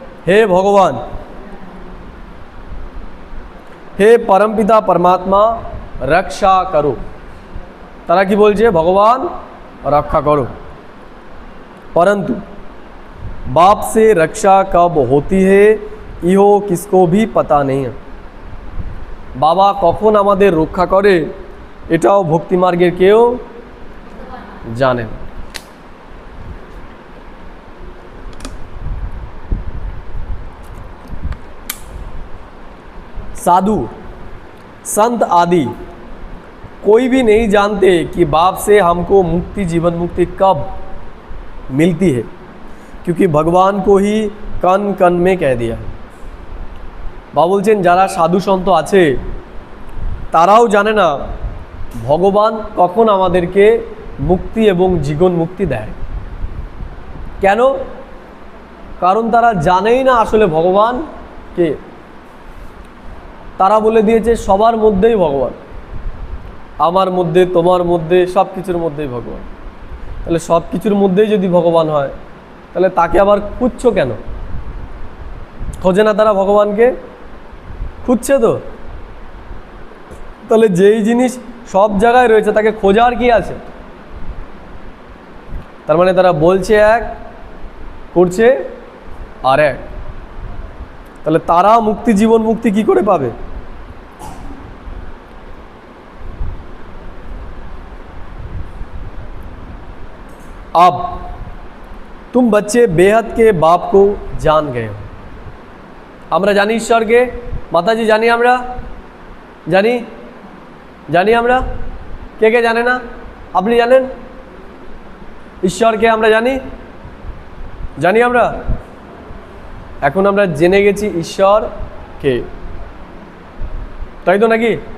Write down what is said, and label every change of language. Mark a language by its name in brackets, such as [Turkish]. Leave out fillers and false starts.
[Bangla] হে ভগবান, হে [Hindi] परमपिता परमात्मा रक्षा करो। [Bangla] তারা কি বলছে? [Hindi] ভগবান रक्षा करो। परंतु बाप से रक्षा कब होती है ইহো কিসকো ভি পাতা নেই। [Bangla] বাবা কখন আমাদের রক্ষা করে এটাও ভক্তিমার্গের কেউ জানে না। [Hindi] साधु संत आदि कोई भी नहीं जानते कि बाप से हमको मुक्ति, जीवन मुक्ति कब मिलती है, क्योंकि भगवान को ही कन कन में कह दिया। [Bangla] बाबा बोलছেন যারা সাধু সন্ত আছে তারাও জানে না ভগবান কখন আমাদেরকে মুক্তি এবং জীবন মুক্তি দেয়। কেন? কারণ তারা জানেই না আসলে ভগবান কে। তারা বলে দিয়েছে সবার মধ্যেই ভগবান, আমার মধ্যে, তোমার মধ্যে, সব কিছুর মধ্যেই ভগবান। তাহলে সব কিছুর মধ্যেই যদি ভগবান হয় তাহলে তাকে আবার খুঁজছো কেন? খোঁজে না তারা ভগবানকে? খুঁজছে তো। তাহলে যেই জিনিস সব জায়গায় রয়েছে তাকে খোঁজার কি আছে? তার মানে তারা বলছে এক, করছে আর এক। তাহলে তারা মুক্তি, জীবন মুক্তি কি করে পাবে? [Hindi] अब तुम बच्चे बेहद के बाप को जान गए हो। [Bangla] আমরা জানি ঈশ্বরকে, মাতাজি জানি, আমরা জানি, জানি আমরা। কে কে জানে না? আপনি জানেন ঈশ্বরকে? আমরা জানি, জানি আমরা। এখন আমরা জেনে গেছি ঈশ্বর কে, তাই তো নাকি?